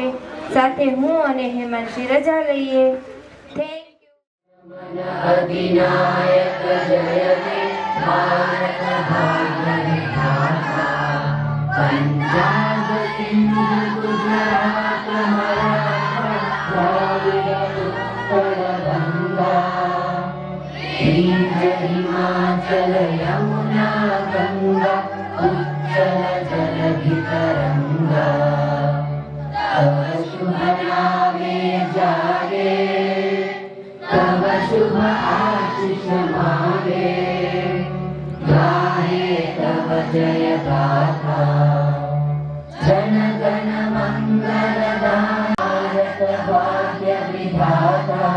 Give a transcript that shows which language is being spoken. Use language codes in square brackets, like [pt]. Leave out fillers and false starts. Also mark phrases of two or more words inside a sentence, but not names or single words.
[gu] સાથે હું અને હેમાંશી રજા લઈએ. [en] thank you. [bn] অধিনায়ক জয় হে ভারত ভাগ্য বিধাতা, পাঞ্জাব সিন্ধ গুজরাট হিমাচল যমুনা গঙ্গা উচ্চল জলধি তরঙ্গা, তব শুভ নামে জাগে, তব শুভ আশীষ মাগে, গাহে তব জয় গাথা. জন গণ মঙ্গল দান ভারত ভাগ্য বিধাতা.